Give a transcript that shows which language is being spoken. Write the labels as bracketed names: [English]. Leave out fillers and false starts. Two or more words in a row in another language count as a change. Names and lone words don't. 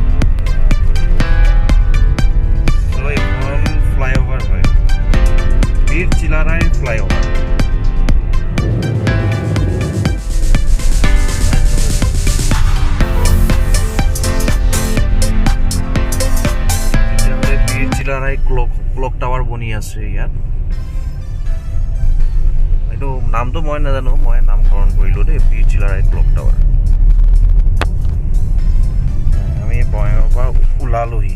[Assamese] तो এখন ফ্লাইওভার হয়, বীর চিলারায় ফ্লাইওভার। বীর চিলারায় [English] clock tower [Assamese] বনি আছে ইয়াত। এইটো নামটো মই নাজানো, মই নামকৰণ কৰিলোঁ দেই, বীৰ চিলাৰায় ক্লক টাৱাৰ। বঙাইগাঁৱৰ পৰা ওলালোহি।